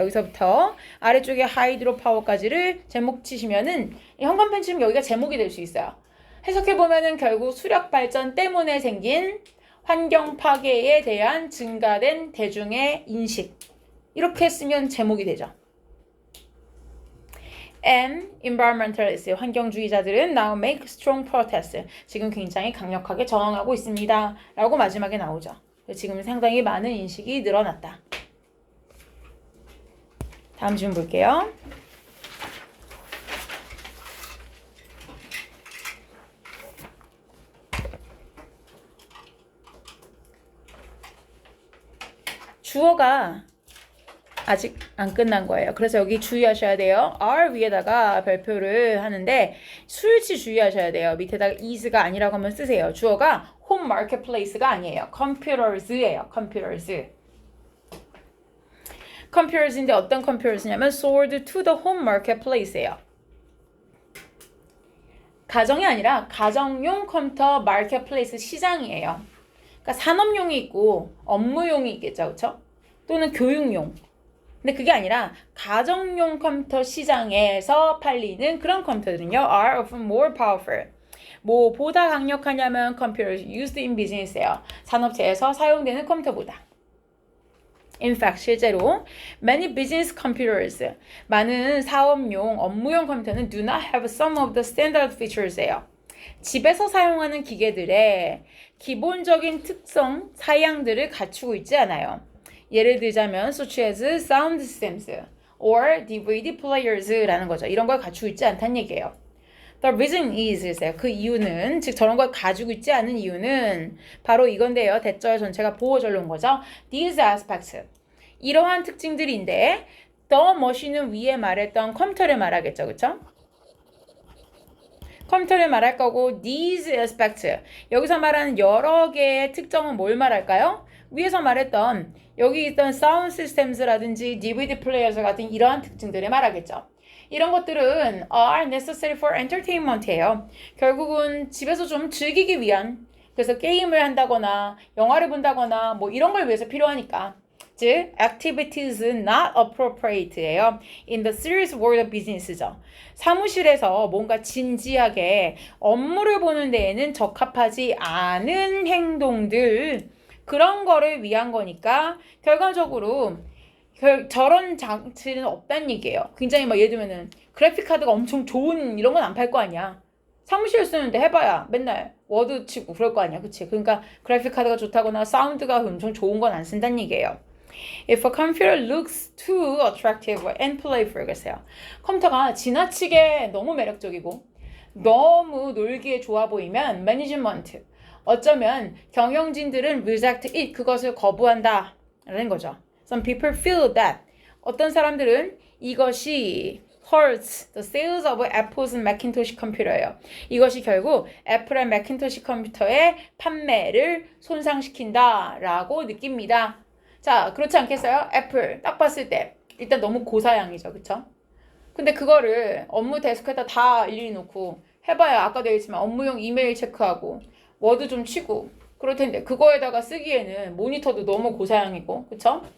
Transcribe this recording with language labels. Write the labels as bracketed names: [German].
[Korean] 여기서부터 아래쪽에 하이드로 파워까지를 제목 치시면은 현관펜 치면 여기가 제목이 될 수 있어요. 해석해보면은 결국 수력 발전 때문에 생긴 환경 파괴에 대한 증가된 대중의 인식. 이렇게 쓰면 제목이 되죠. [English] And environmentalists, [Korean] 환경주의자들은 [English] now make strong protest. [Korean] 지금 굉장히 강력하게 저항하고 있습니다. 라고 마지막에 나오죠. 지금 상당히 많은 인식이 늘어났다. 다음 질문 볼게요. 주어가 아직 안 끝난 거예요. 그래서 여기 주의하셔야 돼요. are 위에다가 별표를 하는데 수일치 주의하셔야 돼요. 밑에다가 is가 아니라고 하면 쓰세요. 주어가 home marketplace가 아니에요. [English] computers예요. computers인데 어떤 computers냐면 sold to the home marketplace예요. [Korean] 가정이 아니라 가정용 컴퓨터 마켓플레이스 시장이에요. 그러니까 산업용이 있고 업무용이 있겠죠. 그렇죠? 또는 교육용. 근데 그게 아니라 가정용 컴퓨터 시장에서 팔리는 그런 컴퓨터들은요. [English] are often more powerful. [Korean] 뭐 보다 강력하냐면 [English] computers used in business예요. [Korean] 산업체에서 사용되는 컴퓨터보다. [English] In fact, [Korean] 실제로 [English] many business computers, [Korean] 많은 사업용, 업무용 컴퓨터는 [English] do not have some of the standard features예요. [Korean] 집에서 사용하는 기계들의 기본적인 특성, 사양들을 갖추고 있지 않아요. 예를 들자면 [English] such as sound systems or DVD players라는 거죠. [Korean] 이런 걸 갖추고 있지 않다는 얘기예요. [English] The reason is, [Korean] 그 이유는, 즉 저런 걸 가지고 있지 않은 이유는 바로 이건데요. 대절 전체가 보호절로인 거죠. [English] These aspects, [Korean] 이러한 특징들인데 the machine은 위에 말했던 컴퓨터를 말하겠죠. 그쵸? 컴퓨터를 말할 거고 [English] these aspects, [Korean] 여기서 말하는 여러 개의 특정은 뭘 말할까요? 위에서 말했던 여기 있던 사운드 시스템즈라든지 DVD 플레이어스 같은 이러한 특징들을 말하겠죠. 이런 것들은 [English] are necessary for entertainment예요. [Korean] 결국은 집에서 좀 즐기기 위한, 그래서 게임을 한다거나 영화를 본다거나 뭐 이런 걸 위해서 필요하니까. [English] 즉, activities not appropriate예요. In the serious world of business죠. [Korean] 사무실에서 뭔가 진지하게 업무를 보는 데에는 적합하지 않은 행동들, 그런 거를 위한 거니까 결과적으로 저런 장치는 없다는 얘기예요. 굉장히 막 예를 들면은 그래픽 카드가 엄청 좋은 이런 건 안 팔 거 아니야. 사무실 쓰는데 해봐야 맨날 워드 치고 그럴 거 아니야. 그치? 그러니까 그래픽 카드가 좋다거나 사운드가 엄청 좋은 건 안 쓴다는 얘기예요. [English] If a computer looks too attractive and playful, [Korean] 그랬어요. 컴퓨터가 지나치게 너무 매력적이고 너무 놀기에 좋아 보이면 management, 어쩌면 경영진들은 [English] reject it, [Korean] 그것을 거부한다 라는 거죠. [English] Some people feel that, [Korean] 어떤 사람들은 이것이 [English] hurts the sales of Apple's Macintosh 컴퓨터예요. [Korean] 이것이 결국 애플의 매킨토시 컴퓨터의 판매를 손상시킨다 라고 느낍니다. 자, 그렇지 않겠어요? 애플 딱 봤을 때 일단 너무 고사양이죠. 그쵸? 근데 그거를 업무 데스크에다 다 일일이 놓고 해봐야 아까도 얘기했지만 업무용 이메일 체크하고 워드 좀 치고 그럴 텐데 그거에다가 쓰기에는 모니터도 너무 고사양이고, 그쵸?